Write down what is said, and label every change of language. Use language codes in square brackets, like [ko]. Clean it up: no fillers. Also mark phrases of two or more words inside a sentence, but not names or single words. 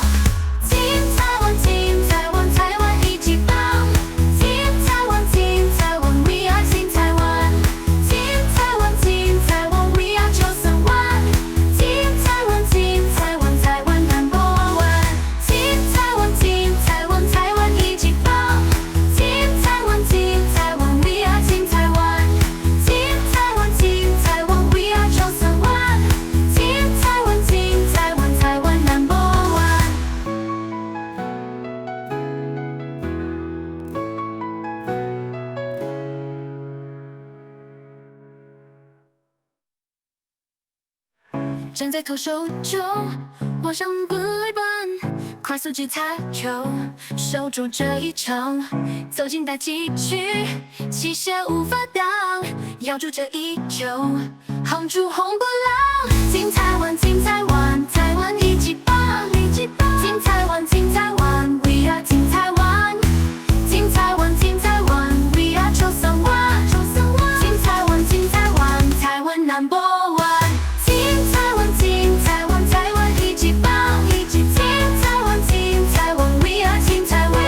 [zh] 金台湾，金台湾，台湾一级棒！金台湾，金台湾 ， [en] We are [zh] 金台湾！金台湾，金台湾 ， [en] We are [zh] 931！金台湾，金台湾，台湾 [en] Number One！ [zh] 金台湾，金台湾，台湾一级棒！金台湾，金台湾 ， [en] We are [zh] 金台湾！金台湾，金台湾 ， [en] We are [zh] 931！金台湾，金台湾，台湾 [en] Number One！ [zh] 站在投手中，往上本垒板，快速击擦球，守住这一场，走进大禁区，气势无法挡，咬住这一球，轰出红不浪。金台湾，金台湾，台湾一级棒！金台湾，金台湾 ， [en] We are [zh] 金台湾！金台湾，金台湾 ， [en] We are [zh] 931！金台湾，金台湾，台湾 [en] Number One！ [zh] 金台湾，金台湾，台湾一级棒！金台湾，金台湾 ， [en] We are [zh] 金台湾！